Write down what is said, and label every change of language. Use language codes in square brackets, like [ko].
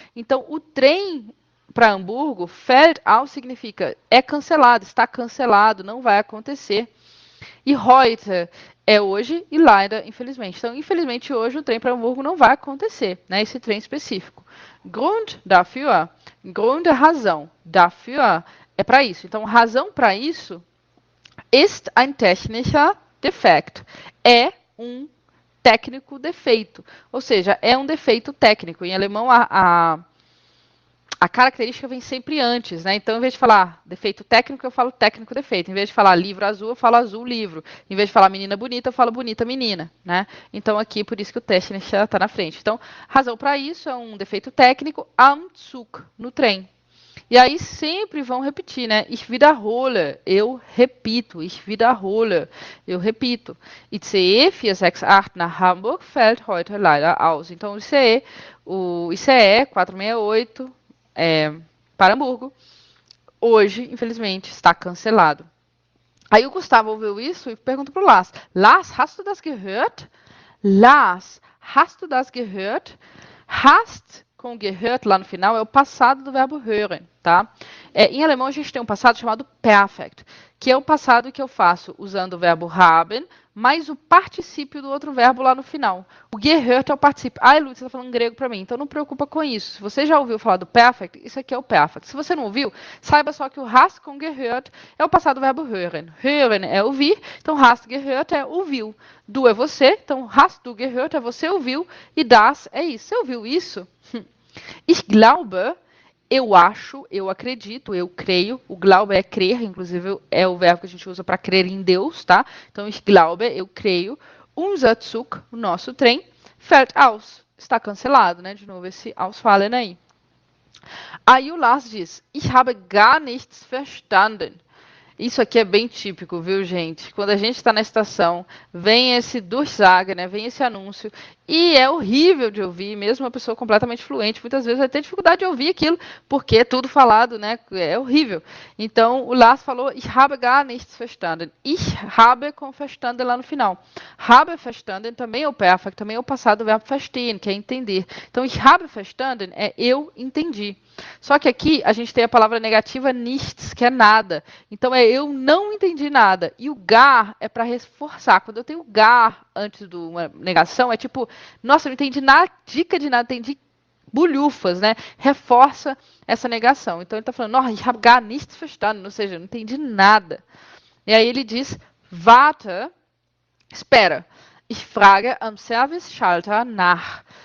[pt] Então, o trem para Hamburgo, [de] fällt aus [pt] significa é cancelado, está cancelado, não vai acontecer. E heute é hoje e leider, infelizmente. Então, infelizmente, hoje o trem para Hamburgo não vai acontecer, né? Esse trem específico. [de] Grund dafür, [pt] Grund é razão. Dafür é para isso. Então, razão para isso [de] ist ein technischer Defekt. [pt] É um técnico defeito. Ou seja, é um defeito técnico. Em alemão, a característica vem sempre antes, né? Então, em vez de falar defeito técnico, eu falo técnico defeito. Em vez de falar livro azul, eu falo azul livro. Em vez de falar menina bonita, eu falo bonita menina, né? Então, aqui, por isso que o technischer está na frente. Então, razão para isso é um defeito técnico, [de] am Zug, [pt] no trem. E aí sempre vão repetir, né? [de] Ich wiederhole, [pt] eu repito. Ich wiederhole, eu repito. [de] ICE 468 nach Hamburg fällt heute leider aus. [pt] Então, o ICE 468 para Hamburgo, hoje, infelizmente, está cancelado. Aí o Gustavo ouviu isso e pergunta para o Lars: [de] Lars, hast du das gehört? Lars, hast du das gehört? [pt] Hast com gehört lá no final é o passado do verbo hören, tá? Em alemão a gente tem um passado chamado perfect, que é o passado que eu faço usando o verbo haben, mais o particípio do outro verbo lá no final. O gehört é o particípio. Ah, Lúcia, você está falando grego para mim, então não preocupa com isso. Se você já ouviu falar do perfect, isso aqui é o perfect. Se você não ouviu, saiba só que o hast com gehört é o passado do verbo hören. Hören é ouvir, então hast gehört é ouviu. Du é você, então [de] hast du gehört [pt] é você ouviu, e das é isso. Você ouviu isso? [de] Ich glaube, [pt] eu acho, eu acredito, eu creio. O glaube é crer, inclusive é o verbo que a gente usa para crer em Deus, tá? Então, [de] ich glaube, [pt] eu creio. [de] Unser Zug, [pt] o nosso trem, [de] fällt aus. [pt] Está cancelado, né? De novo, esse ausfallen aí. Aí o Lars diz, [de] ich habe gar nichts verstanden. [pt] Isso aqui é bem típico, viu, gente? Quando a gente está na estação, vem esse Durchsage, né? Vem esse anúncio, e é horrível de ouvir, mesmo uma pessoa completamente fluente, muitas vezes vai ter dificuldade de ouvir aquilo, porque é tudo falado, né? É horrível. Então, o Lars falou, [de] ich habe gar nichts verstanden. [pt] Ich habe com verstanden lá no final. Habe verstanden também é o perfect, também é o passado do verbo verstehen, que é entender. Então, [de] ich habe verstanden [pt] é eu entendi. Só que aqui a gente tem a palavra negativa nichts, que é nada. Então, eu não entendi nada. E o gar é para reforçar. Quando eu tenho gar antes de uma negação, é tipo, nossa, eu não entendi nada, dica de nada, entendi bulhufas, né? Reforça essa negação. Então, ele está falando, no, [de] ich habe gar nichts verstanden, [pt] ou seja, eu não entendi nada. E aí ele diz, warte, espera. [de] Ich frage am Service-Schalter nach.